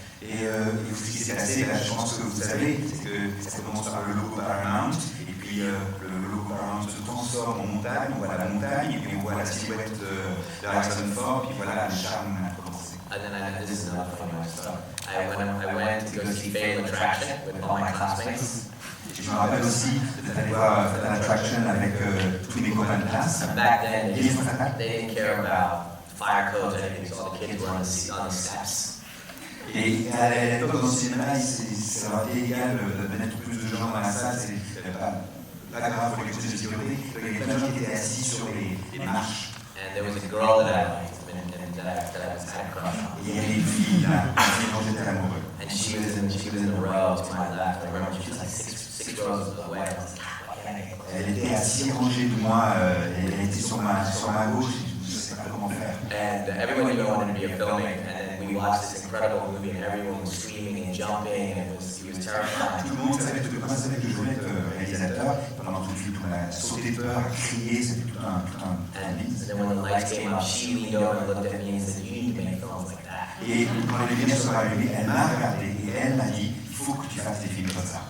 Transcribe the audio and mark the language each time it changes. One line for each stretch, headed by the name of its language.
French: Et ce qui s'est passé, là, je pense que vous savez, c'est que ça commence par le logo Paramount, et puis le logo Paramount se transforme en montagne, on voit la montagne, et puis on voit la silhouette de Harrison Ford, puis voilà, le charme a commencé.
English: And then this is another funny story. I went to go see Fatal Attraction with all my classmates.
French: Et je me rappelle aussi d'aller voir Fatal Attraction avec tous mes copains de classe.
English: Back then, they didn't care about fire codes or anything, so all the kids were on the steps.
French: Et à l'époque, dans le cinéma, ça aurait été égal de mettre plus de gens dans la salle, c'est pas grave pour les questions de sécurité. Il y avait plein de gens qui étaient assis sur les marches.
English: And there was a girl that I liked, and that I was had a crush on.
French: Et il y avait une fille là, dont j'étais amoureux.
English: And she was in the row to my left. I remember she was like six rows away. I was like, why can't I get close?
French: Elle était à 6 rangées de moi, elle était sur ma gauche, je ne sais pas comment faire.
English: And everyone wanted to be a filmmaker, and then we watched this incredible movie, and everyone was screaming and jumping, and it was terrifying.
French: Tout le monde savait que moi, savait que je voulais être réalisateur. Pendant tout le film, on a sauté de peur, a crié, c'était tout un
English: And then when the lights came up, she leaned over and looked at me and said, "You need to make films like that."
French: Et quand les lumières sont allumées, elle m'a regardé et elle m'a dit, il faut que tu fasses des films comme ça.